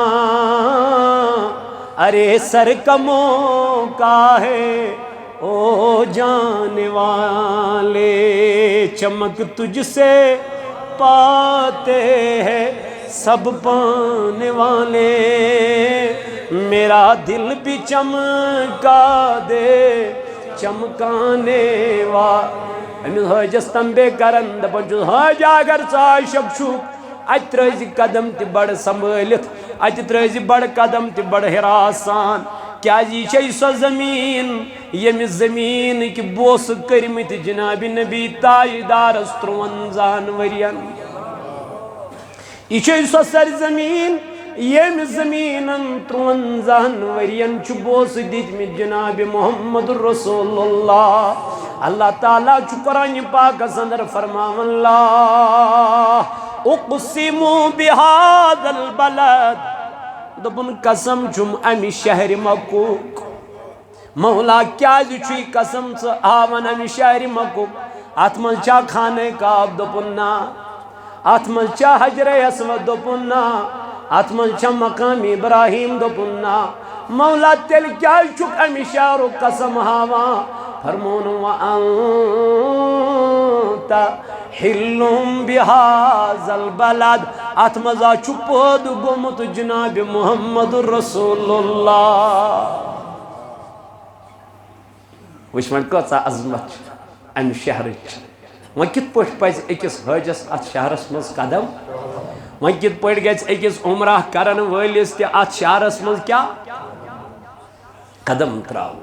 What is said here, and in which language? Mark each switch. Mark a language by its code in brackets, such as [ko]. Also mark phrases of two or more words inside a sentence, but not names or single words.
[ur] ارے سر کموں کا ہے او جانے والے، چمک تجھ سے پاتے ہیں سب پانے والے، میرا دل بھی چمکا دے چمکانے والے۔ [ks] حاجس تنبے کرن دپان چھُس حاجہ اگر ژٕ عاشق چھُکھ اتہِ ترٲزِ قدم تہِ بڑٕ سنبھٲلِتھ، اتہِ ترٲزِ بڑٕ قدم تہِ بڑٕ حراس سان، کیازِ یہ چھے سۄ زمین ییٚمہِ زمیٖنٕکۍ بوسہٕ کٔرمٕتۍ جناب نبی تاجدارس 53 ؤرین۔ یہ چھے سۄ سرزمین ییٚمہِ زمیٖنن 53 ؤرین چھُ بوسہٕ دِتمٕتۍ جناب محمد رسول اللہ۔ اللہ تعالیٰ چھُ قرآن پاکس اندر فرماون [ar] لا اقسم بہذا البلد، [ks] دپن قسم چھُم امہِ شہرِ مکُک۔ مولا کیازِ چھُے قسم ژٕ ہاوان امہِ شہرِ مکُک؟ اتھ منٛز چھا خانہ کعب؟ دوٚپُن نا۔ اتھ منٛز چھا حجرِ اسود؟ دوٚپُن نا۔ اتھ منٛز چھا مقام ابراہیم؟ دوٚپُن نا۔ مولا تیٚلہِ کیازِ چھُکھ امہِ شہرُک قسم ہاوان؟ [ar] فرمون وَأَنْتَ حِلٌّ بِهَذَا الْبَلَدِ، [ks] اتھ منٛز چھُ پٲدٕ گوٚمُت جناب محمد رسول اللہ۔ وٕچھ وۄنۍ کۭژاہ عظمت چھِ امہِ شہرٕچ۔ وۄنۍ کِتھ پٲٹھۍ پزِ أکِس حٲجس اتھ شہرس منٛز قدم؟ وۄنۍ کِتھ پٲٹھۍ گژھِ أکِس عمرہ کرن وٲلِس تہِ اتھ شہرس منٛز کیٛاہ قدم تراوُن؟